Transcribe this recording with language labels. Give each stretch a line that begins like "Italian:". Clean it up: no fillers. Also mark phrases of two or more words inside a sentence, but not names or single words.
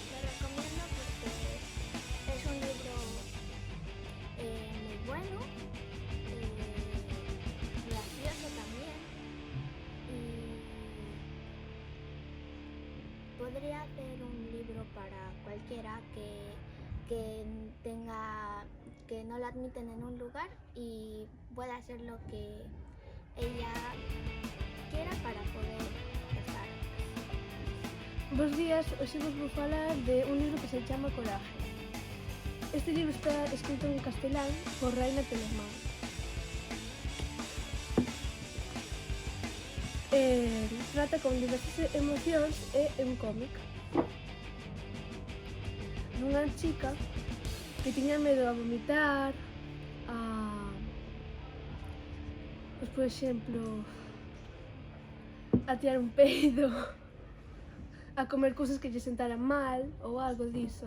Spanish: Lo recomiendo porque es un libro muy bueno, gracioso también, y podría ser un libro para cualquiera que no la admiten en un lugar y pueda hacer lo que ella quiera para poder estar.
Galician: Bos días, hoxe vos vou falar de un libro que se chama Coraje. Este libro está escrito en castelán por Raina Telesman. Trata con diversas emocións e é un cómic dunha chica que tiña medo a vomitar, pois, por exemplo, a tirar un peido, a comer cousas que lle sentaran mal ou algo diso.